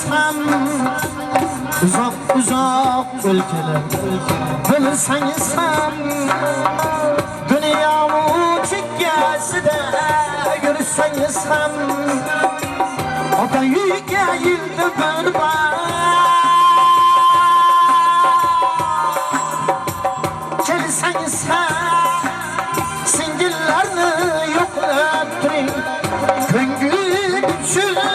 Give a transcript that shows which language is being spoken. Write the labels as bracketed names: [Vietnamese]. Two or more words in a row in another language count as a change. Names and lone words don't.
[Uzbek] ham, [Turkish] Uzak uzak ülkeler [Uzbek] bilsangiz ham dünya chekkasida yursangiz ham ota uyga yildi bir bor kelsangiz ham singillarni yo'qlab turing ko'ngil uchun